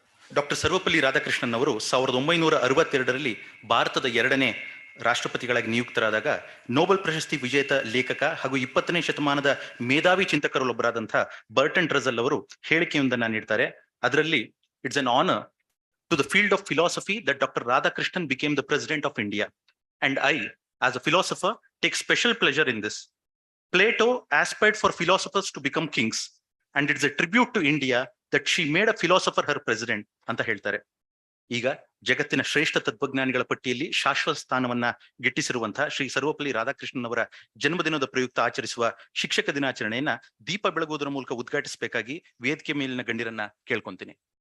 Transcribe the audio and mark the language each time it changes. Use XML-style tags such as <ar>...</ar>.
<kn>Doctor Sarvepalli Radhakrishnan ಅವರು 1962ರಲ್ಲಿ ಭಾರತದ 2ನೇ ರಾಷ್ಟ್ರಪತಿಗಳಾಗಿ ನಿಯುಕ್ತರಾದಾಗ ನೊಬೆಲ್ ಪ್ರಶಸ್ತಿ ವಿಜೇತ ಲೇಖಕ ಹಾಗೂ 20ನೇ ಶತಮಾನದ ಮೇಧಾವಿ ಚಿಂತಕರಲ್ಲೊಬ್ಬರಾದಂಥ ಬರ್ಟನ್ ರಸಲ್ ಅವರು ಹೇಳಿಕೆಯೊಂದನ್ನು ನೀಡ್ತಾರೆ.</kn> <en>ಅದರಲ್ಲಿ it's an honour to the field of philosophy that doctor Radhakrishnan became the president of India and I as a philosopher take special pleasure in this. Plato aspired for philosophers to become kings and it's a tribute to India that she made a philosopher her president</en> <kn>ಅಂತ ಹೇಳ್ತಾರೆ. ಈಗ ಜಗತ್ತಿನ ಶ್ರೇಷ್ಠ ತತ್ವಜ್ಞಾನಿಗಳ ಪಟ್ಟಿಯಲ್ಲಿ ಶಾಶ್ವತ ಸ್ಥಾನವನ್ನ ಗಿಟ್ಟಿಸಿರುವಂತಹ ಶ್ರೀ ಸರ್ವಪಲ್ಲಿ ರಾಧಾಕೃಷ್ಣನ್ ಅವರ ಜನ್ಮದಿನದ ಪ್ರಯುಕ್ತ ಆಚರಿಸುವ ಶಿಕ್ಷಕ ದಿನಾಚರಣೆಯನ್ನ ದೀಪ ಬೆಳಗುವುದರ ಮೂಲಕ ಉದ್ಘಾಟಿಸಬೇಕಾಗಿ ವೇದಿಕೆ ಮೇಲಿನ ಗಣ್ಯರನ್ನ ಕೇಳ್ಕೊಂತೀನಿ.</kn>